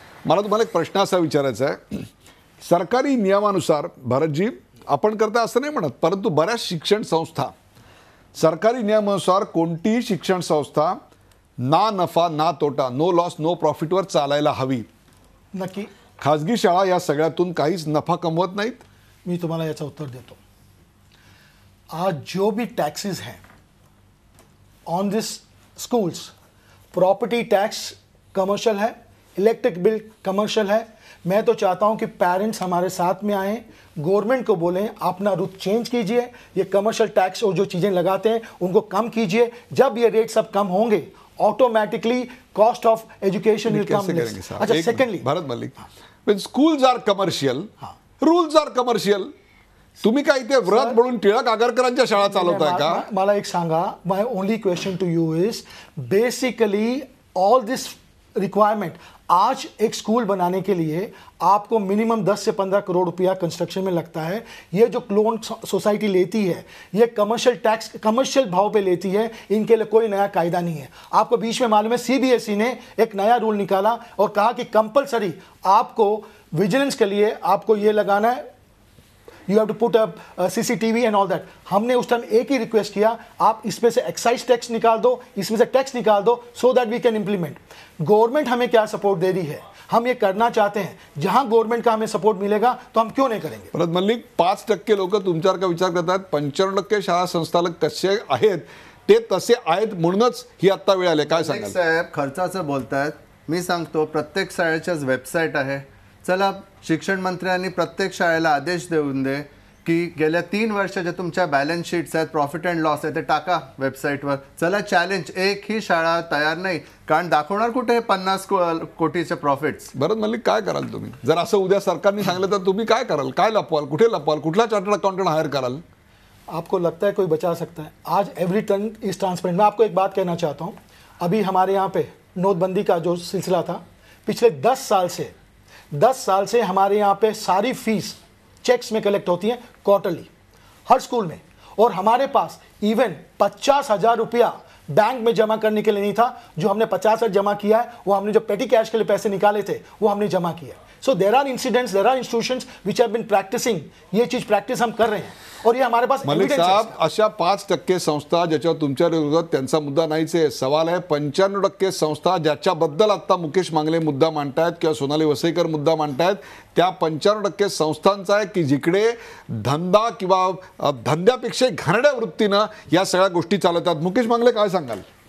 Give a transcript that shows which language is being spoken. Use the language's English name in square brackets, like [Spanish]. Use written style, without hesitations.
[Marathi] मला तुम्हाला एक प्रश्न असा विचारायचा आहे. सरकारी नियमानुसार भारतजी आपण करता असं नाही म्हणत, परंतु बऱ्याच शिक्षण संस्था सरकारी नियमानुसार कोणतीही शिक्षण संस्था ना नफा ना तोटा, [English] no loss no प्रॉफिटवर [Marathi] चालायला हवी. नक्की. खाजगी शाळा या सगळ्यातून काहीच नफा कमवत नाहीत. मी तुम्हाला याचं उत्तर देतो. [Hindi] आज जो भी टैक्सेस हैं [English] on this schools, [Hindi] property tax commercial है, इलेक्ट्रिक बिल कमर्शियल है. मैं तो चाहता हूं कि पेरेंट्स हमारे साथ में आएँ, गवर्नमेंट को बोलें अपना रुख चेंज कीजिए, ये कमर्शियल टैक्स और जो चीज़ें लगाते हैं उनको कम कीजिए. जब ये रेट सब कम होंगे [English] Automatically cost of education will come. [Hindi] अच्छा, secondly [English] Bharat Malik, when schools are commercial, rules are commercial. [Marathi] तुम्ही काय इथे व्रत म्हणून टिळक आगरकरांच्या शाळा चालवताय का? मला एक सांगा, [English] My only question to you is basically all this requirement. [Hindi] आज एक स्कूल बनाने के लिए आपको मिनिमम 10 से 15 करोड़ रुपया कंस्ट्रक्शन में लगता है. ये जो लोन सोसाइटी लेती है ये कमर्शियल टैक्स कमर्शियल भाव पे लेती है. इनके लिए कोई नया कायदा नहीं है. आपको बीच में मालूम है CBSE ने एक नया रूल निकाला और कहा कि कंपलसरी आपको विजिलेंस के लिए आपको ये लगाना है, [English] You have to put a CCTV and all that. [Hindi] हमने उस टाइम एक ही रिक्वेस्ट किया, आप इसमें से एक्साइज टैक्स निकाल दो, इसमें से टैक्स निकाल दो, [English] So that we can implement. [Hindi] Government हमें क्या सपोर्ट दे रही है, हम ये करना चाहते हैं. जहां गवर्नमेंट का हमें सपोर्ट मिलेगा तो हम क्यों नहीं करेंगे. [Marathi] परत मल्लिक, 5% लोक तुमच्यावर का विचार करतात, 95% शाळा संस्थालक कसे आहेत ते तसे आहेत म्हणूनच ही आत्ता वेळ आली. काय सांगाल साहेब? खर्चाचं बोलतायत. मी सांगतो प्रत्येक शाळेच्याच वेबसाईट आहे. चला, शिक्षण मंत्र्यांनी प्रत्येक शाळेला आदेश देऊन दे की गेल्या 3 वर्षाच्या तुमच्या बॅलन्स शीट्स आहेत, प्रॉफिट अँड लॉस आहे, ते टाका वेबसाईटवर. चला, चॅलेंज. एक ही शाळा तयार नाही, कारण दाखवणार कुठे 50 कोटीचे प्रॉफिट्स. बरं मल्लिक, काय कराल तुम्ही जर असं उद्या सरकारने सांगितलं तर तुम्ही काय कराल? काय लपवाल, कुठे लपवाल, कुठला चार्टर्ड अकाउंटंट हायर कराल? [Hindi] आपको लगता है कोई बचा सकता है? आज [English] Every turn is transparent. [Hindi] मैं आपको एक बात कहना चाहता हूँ. अभी हमारे यहाँ पे नोटबंदी का जो सिलसिला था, पिछले 10 साल से हमारे यहाँ पे सारी फीस चेक्स में कलेक्ट होती है क्वार्टरली हर स्कूल में. और हमारे पास इवन 50,000 रुपया बैंक में जमा करने के लिए नहीं था. जो हमने 50,000 जमा किया है वो हमने जो पेटी कैश के लिए पैसे निकाले थे वो हमने जमा किया. [English] So there are incidents, there are institutions which have been practising. [Hindi] ये चीज प्रैक्टिस हम कर रहे हैं और ये हमारे पास [Marathi] मलिक साहब, अशा 5% संस्था ज्याच्यावर तुमच्या विरोधात त्यांचा मुद्दा नाहीच आहे. सवाल आहे 95% संस्था ज्याच्याबद्दल आता मुकेश मांगले मुद्दा मांडतायत किंवा सोनाली वसईकर मुद्दा मांडतायत, त्या 95% संस्थांचा आहे की जिकडे धंदा किंवा धंद्यापेक्षा घाणेरड्या वृत्तीनं या सगळ्या गोष्टी चालवतात. मुकेश मांगले, काय सांगाल?